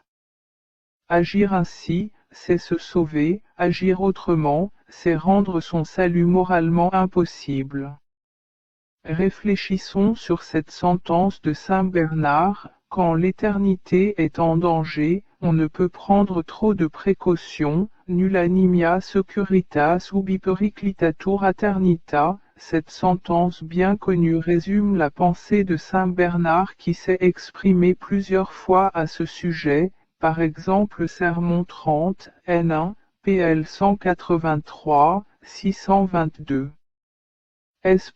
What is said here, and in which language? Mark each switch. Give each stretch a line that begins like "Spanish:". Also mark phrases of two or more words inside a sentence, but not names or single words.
French: Agir ainsi, c'est se sauver, agir autrement, c'est rendre son salut moralement impossible. Réfléchissons sur cette sentence de saint Bernard: quand l'éternité est en danger, on ne peut prendre trop de précautions,
Latin: nulla nimia securitas ubi periclitatur aeternita.
French: Cette sentence bien connue résume la pensée de saint Bernard qui s'est exprimé plusieurs fois à ce sujet, par exemple Sermon 30, N1, PL 183, 622. S.